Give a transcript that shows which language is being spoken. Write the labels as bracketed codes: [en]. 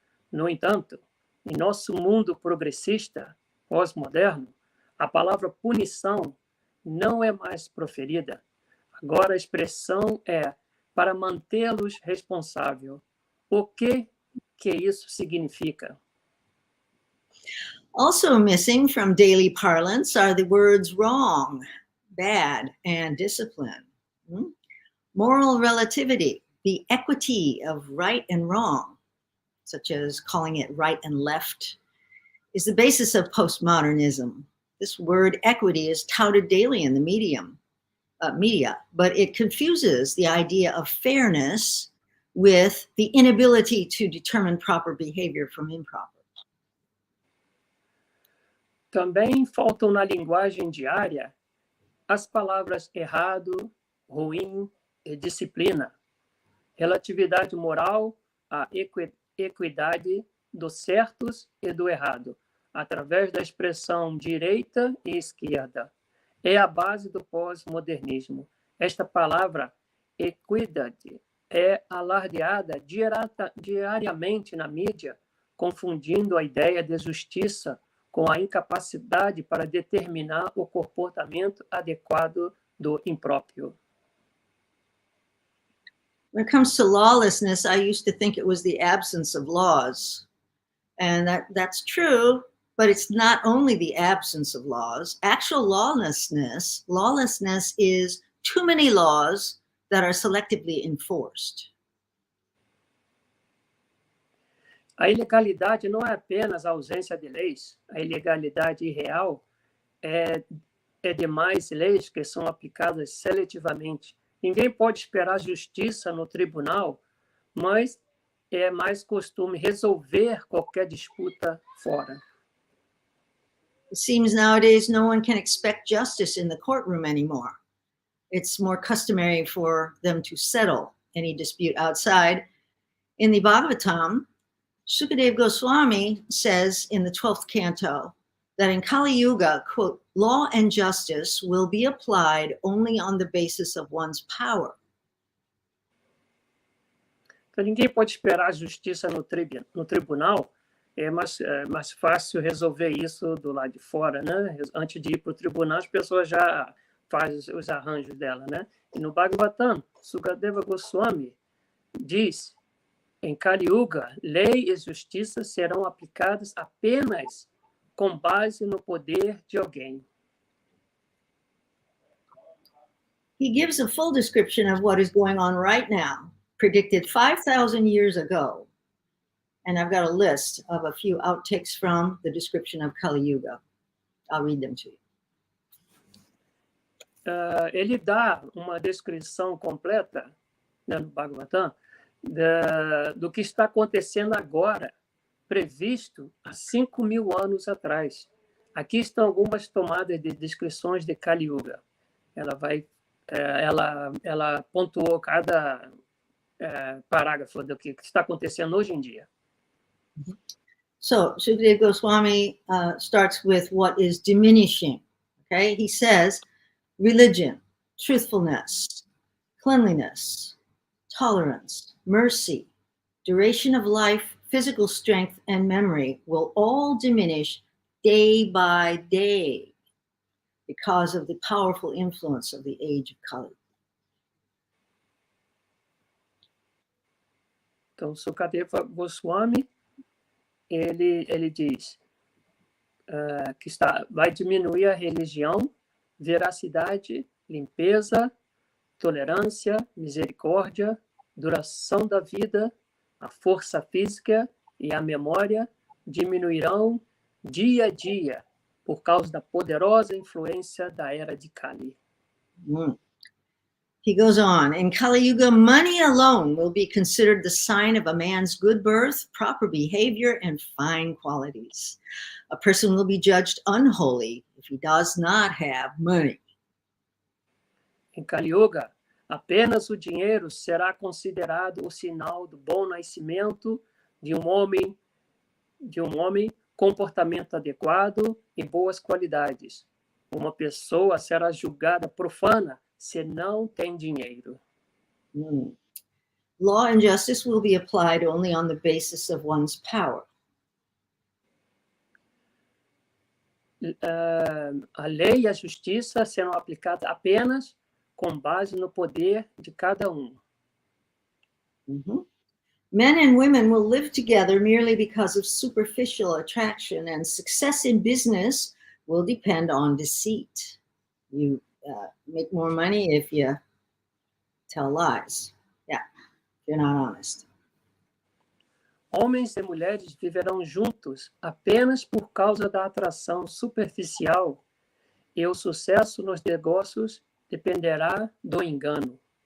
[pt] No entanto, em nosso mundo progressista, pós-moderno, a palavra punição não é mais proferida. Agora a expressão é para mantê-los responsáveis. O que isso significa? [en] Also missing from daily parlance are the words wrong, bad, and discipline. Moral relativity, the equity of right and wrong, such as calling it right and left, is the basis of postmodernism. This word equity is touted daily in the media, but it confuses the idea of fairness with the inability to determine proper behavior from improper. [pt] Também faltam na linguagem diária as palavras errado, ruim e disciplina. Relatividade moral, a equidade dos certos e do errado, através da expressão direita e esquerda. É a base do pós-modernismo. Esta palavra, equidade, é alardeada diariamente na mídia, confundindo a ideia de justiça com a incapacidade para determinar o comportamento adequado do impróprio. [en] When it comes to lawlessness, I used to think it was the absence of laws. And that's true, but it's not only the absence of laws. Actual lawlessness is too many laws that are selectively enforced. [pt] A ilegalidade não é apenas a ausência de leis. A ilegalidade irreal é demais leis que são aplicadas seletivamente. Ninguém pode esperar justiça no tribunal mas é mais costume resolver qualquer disputa fora. [en] It seems nowadays no one can expect justice in the courtroom anymore. It's more customary for them to settle any dispute outside. In the Bhagavatam, Sukadeva Goswami says in the 12th canto that in Kali Yuga, quote, law and justice will be applied only on the basis of one's power. [pt] Então, ninguém pode esperar justiça no tribunal. É mais fácil resolver isso do lado de fora, né? Antes de ir para o tribunal, as pessoas já fazem os arranjos dela, né? E no Bhagavatam, Sukadeva Goswami diz, em Kali Yuga, lei e justiça serão aplicadas apenas com base no poder de alguém. [en] He gives a full description of what is going on right now, predicted 5,000 years ago. And I've got a list of a few outtakes from the description of Kali Yuga. I'll read them to you. [pt] Ele dá uma descrição completa, né, no Bhagavatam do que está acontecendo agora, previsto há 5.000 anos atrás. Aqui estão algumas tomadas de descrições de Kali Yuga. Ela pontuou cada parágrafo do que está acontecendo hoje em dia. [en] So Sukadeva Goswami starts with what is diminishing. Okay, he says religion, truthfulness, cleanliness, tolerance, mercy, duration of life, physical strength, and memory will all diminish day by day because of the powerful influence of the age of Kali. [pt] Então, Sukadeva Goswami, ele diz que vai diminuir a religião, veracidade, limpeza, tolerância, misericórdia, duração da vida, a força física e a memória diminuirão dia a dia por causa da poderosa influência da era de Kali. [en] He goes on, in Kali Yuga, money alone will be considered the sign of a man's good birth, proper behavior, and fine qualities. A person will be judged unholy if he does not have money. [pt] Em Kali Yuga, apenas o dinheiro será considerado o sinal do bom nascimento de um homem, comportamento adequado e boas qualidades. Uma pessoa será julgada profana se não tem dinheiro. [en] Law and justice will be applied only on the basis of one's power. [pt] A lei e a justiça serão aplicadas apenas com base no poder de cada um. [en] Men and women will live together merely because of superficial attraction, and success in business will depend on deceit. You make more money if you tell lies. Yeah, if you're not honest. [pt] Homens e mulheres viverão juntos apenas por causa da atração superficial, e o sucesso nos negócios dependerá do engano.